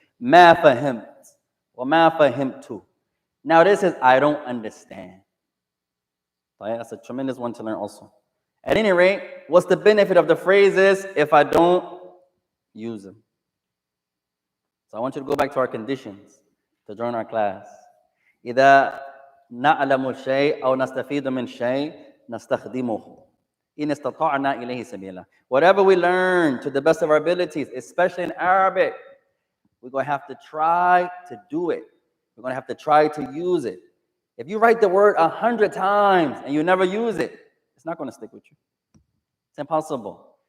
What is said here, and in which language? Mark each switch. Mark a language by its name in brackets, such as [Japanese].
[English] Ma fahimt or ma fahimtu. Now this is I don't understand. That's a tremendous one to learn also. At any rate, what's the benefit of the phrases if I don't use them? So I want you to go back to our conditions to join our class. [Arabic] إذا نعلم الشيء أو نستفيد من شيء نستخدمه. إن استطعنا إليه سبيلا. [English] Whatever we learn to the best of our abilities, especially in Arabic, we're going to have to try to do it. We're going to have to try to use it. If you write the word 100 times and you never use it, it's not going to stick with you. It's impossible.